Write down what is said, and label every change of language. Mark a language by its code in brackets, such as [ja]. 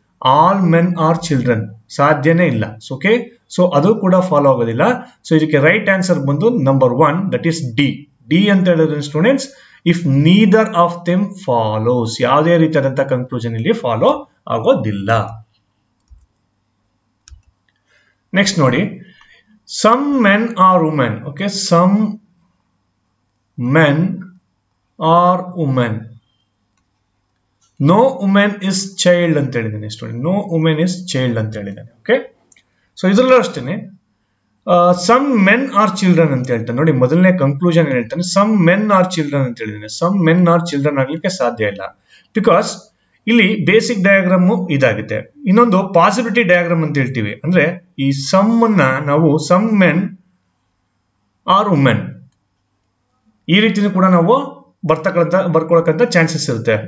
[en] all men are children [kn] ಸಾಧ್ಯನೇ ಇಲ್ಲ. Okay, so ಅದು ಕೂಡ ಫಾಲೋ ಆಗೋದಿಲ್ಲ. ಸೊ ಇದಕ್ಕೆ ರೈಟ್ ಆನ್ಸರ್ ಬಂದು number 1, that is D. D ಅಂತ ಹೇಳಿದ್ರೆ students, [en] if neither of them follows, [kn] ಯಾವುದೇ ರೀತಿಯಾದಂತಹ ಕನ್ಕ್ಲೂಷನ್ ಇಲ್ಲಿ ಫಾಲೋ ಆಗೋದಿಲ್ಲ. [en] Next ನೋಡಿ, some men are women. Okay, some men are women. No woman is child [kn] ಅಂತ ಹೇಳಿದ್ದಾನೆ [en] Student. No women is child [kn] ಅಂತ ಹೇಳಿದ್ದಾನೆ. ಓಕೆ, ಸೊ ಇದರಲ್ಲೂ ಅಷ್ಟೇನೆ [en] some men are children [kn] ಅಂತ ಹೇಳ್ತಾನೆ ನೋಡಿ. ಮೊದಲನೇ ಕನ್ಕ್ಲೂಷನ್ ಹೇಳ್ತಾನೆ [en] some men are children [kn] ಅಂತ ಹೇಳಿದ್ದಾನೆ. ಸಮ್ ಮೆನ್ ಆರ್ ಚಿಲ್ಡ್ರನ್ ಆಗ್ಲಿಕ್ಕೆ ಸಾಧ್ಯ ಇಲ್ಲ, ಬಿಕಾಸ್ ಇಲ್ಲಿ ಬೇಸಿಕ್ ಡಯಾಗ್ರಾಮ್ ಇದಾಗುತ್ತೆ. ಇನ್ನೊಂದು ಪಾಸಿಬಿಲಿಟಿ ಡಯಾಗ್ರಾಮ್ ಅಂತ ಹೇಳ್ತೀವಿ. ಅಂದ್ರೆ ಈ ಸಮ್ ಅನ್ನ ನಾವು [en] some men are women [kn] ಈ ರೀತಿ ಕೂಡ ನಾವು ಬರ್ಕೊಳಕಂತ ಚಾನ್ಸಸ್ ಇರುತ್ತೆ.